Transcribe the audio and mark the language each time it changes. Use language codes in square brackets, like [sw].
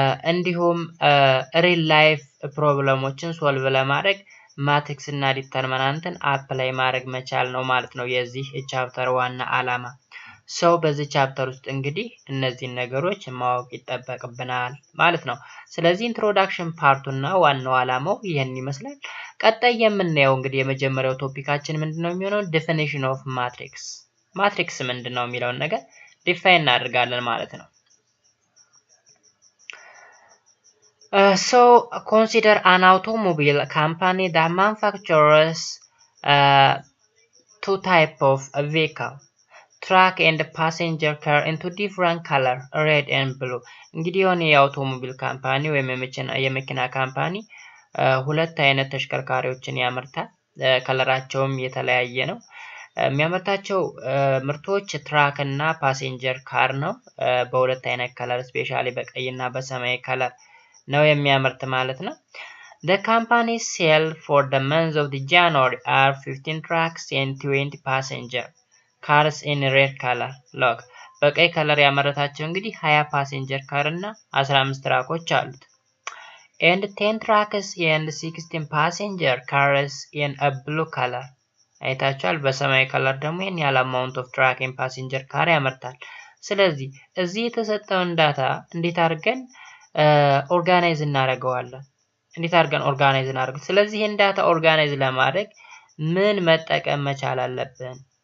[am] እንዲሁም ሪል ላይፍ ፕሮብለሞችን ሶልቭ ለማድረግ ማትሪክስ እና ዲተርሚናንትን አፕላይ ማድረግ መቻል ነው ማለት ነው የዚህ ቻፕተር ዋና አላማ። በዚህ ቻፕተር ውስጥ እንግዲህ እነዚህን ነገሮች ማወቅ ይጠበቅብናል ማለት ነው። ስለዚህ ኢንትሮዳክሽን ፓርቱና ዋናው አላማው ይህን ይመስላል። ቀጣይ የምናየው እንግዲህ የመጀመሪያው ቶፒካችን ምንድነው የሚሆነው? ዴፊኒሽን ኦፍ ማትሪክስ። ማትሪክስ ምንድነው የሚለውን ነገር ዲፋይን እናደርጋለን ማለት ነው። [en] Consider an automobile company that manufactures two types of vehicle, truck and passenger car into different color, red and blue. [am] እንግዲህ የሆነ የአውቶሞቢል ካምፓኒ ወይም የመኪና ካምፓኒ ሁለት አይነት ተሽከርካሪዎችን ያመርታል። ከለራቸውም የተለያየ ነው። የሚያመርታቸው ምርቶች ትራክ እና ፓሴንጀር ካር ነው። በሁለት አይነት ከለር፣ ስፔሻሊ በቀይ እና በሰማያዊ ከለር ነው የሚያመርት ማለት ነው። [en] The company sell for the month of the January are 15 trucks and 20 passenger cars in red color. [am] Look, በቀይ ከለር ያመረታቸው እንግዲህ 20 ፓሴንጀር ካር እና 15 ትራኮች አሉት። [en] And 10 trucks and 16 passenger cars in a blue color. [am] አይታችኋል። በሰማያዊ ከለር ደግሞ ይሄን ያለ [en] amount of truck and passenger car [am] ያመርታል። ስለዚህ እዚህ የተሰጠውን ዳታ እንዴት አድርገን ኦርጋናይዝ እናደርገዋለን? እንዴት አድርገን ኦርጋናይዝ እናድርግ? ስለዚህ ይሄን ዳታ ኦርጋናይዝ ለማድረግ ምን መጠቀም መቻል አለብን?